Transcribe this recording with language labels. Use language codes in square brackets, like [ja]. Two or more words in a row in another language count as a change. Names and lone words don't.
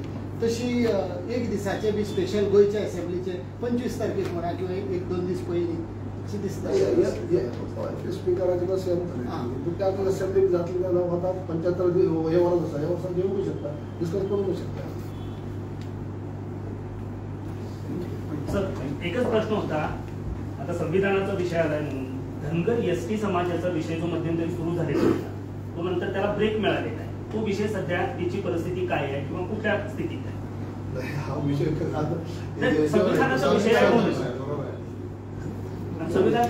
[kok] तशी एक दिसाचे बी स्पेशल गोंयचे असेंब्लीचे 25 तारखेक म्हणा किंवा 1-2 दीस पयलीं अशें दिसता. स्पिकराचे त्या असेंब्ली जातली आता 75 हे वर्स आसा, ह्या वर्सान येवंक शकता, डिस्कस करूंक शकता. [mr] सर, एकच प्रश्न होता. आता संविधानाचा विषय आलाय म्हणून धनगर एसटी समाजाचा विषय जो मध्यंतरी सुरू झालेला होता तो नंतर त्याला ब्रेक मिळालेला आहे. तो विषय सध्या त्याची परिस्थिती काय आहे किंवा कुठल्या स्थितीत आहे? हा विषय संविधानाचा विषय आहे. संविधान